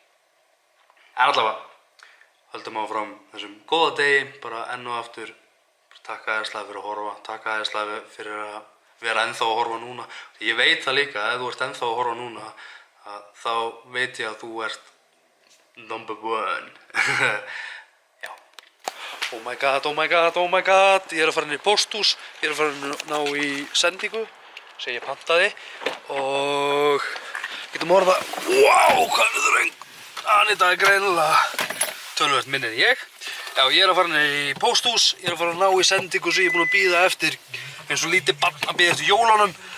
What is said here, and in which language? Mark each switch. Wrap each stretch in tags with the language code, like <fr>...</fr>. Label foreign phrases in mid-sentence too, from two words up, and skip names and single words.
<is>En allavega, höldum áfram þessum góða degi, bara enn og aftur, takk æðislega fyrir að horfa, takk æðislega fyrir að vera ennþá að horfa núna. Ég veit það líka, ef þú ert ennþá að horfa núna, þá veit ég að þú ert number 1. Já.</is> <en>Oh my god, oh my god, oh my god.</en> <is>Ég er að fara inn í pósthús, ég er að fara að ná í sendingu sem ég pantaði og getum orða, wow, hvað er það röng? Anita er greinilega töluvert minni en ég. Já, ég er að fara inn í pósthús, ég er að fara að ná í sendingu sem ég er búinn að bíða eftir eins og lítið barn að bíða eftir jólunum.</is>